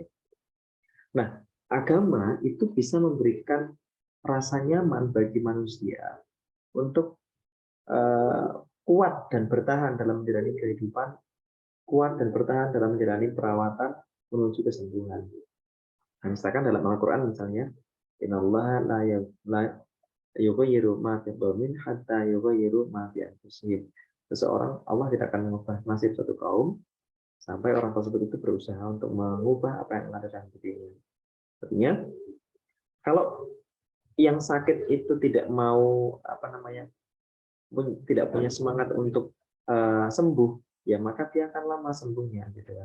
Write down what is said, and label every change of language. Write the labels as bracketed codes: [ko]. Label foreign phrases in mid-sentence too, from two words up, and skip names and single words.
[id] Nah, agama itu bisa memberikan rasa nyaman bagi manusia untuk kuat dan bertahan dalam menjalani kehidupan, kuat dan bertahan dalam menjalani perawatan menuju kesembuhan. Nah, misalkan dalam Al-Quran misalnya, [ar] إن الله لا يغير ما بقوم حتى يغيروا ما بأنفسهم. [id] Seseorang, Allah tidak akan mengubah nasib satu kaum sampai orang tersebut itu berusaha untuk mengubah apa yang ada dalam dirinya. Artinya, kalau yang sakit itu tidak mau apa namanya, tidak punya semangat untuk sembuh, ya maka dia akan lama sembuhnya, gitu kan.